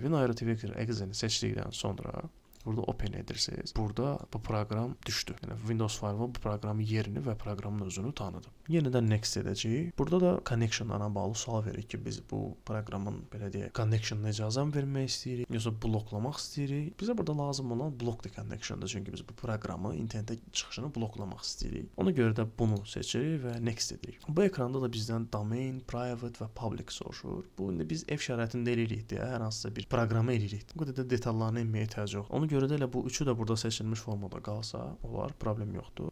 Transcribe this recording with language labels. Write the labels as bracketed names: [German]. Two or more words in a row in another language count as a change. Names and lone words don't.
[Azerbaijani] WinIRO Tweaker.exe-ni seçdikdən sonra burada open edirsiniz. Burada bu proqram düşdü. Yəni Windows Firewall bu proqramın yerini və proqramın özünü tanıdı. Yenidən next edəcəyik. Burada da connection-lara bağlı sual verir ki, biz bu proqramın belə deyək, connection-na icazə vermək istəyirik, yoxsa bloklamaq istəyirik. Bizə burada lazım olan [English] block the connection- [Azerbaijani] dır. Çünki biz bu proqramı internetə çıxışını bloklamaq istəyirik. Ona görə də bunu seçirik və next edirik. Bu ekranda da bizdən domain, private və public soruşur. Bu indi biz F şəraitində eləyirik deyə hər hansısa bir proqramı eləyirik. Bu qədər də detallarına enməyə ehtiyac yox. Ona görə də elə bu üçü də burada seçilmiş formada qalsa, olar, problem yoxdur.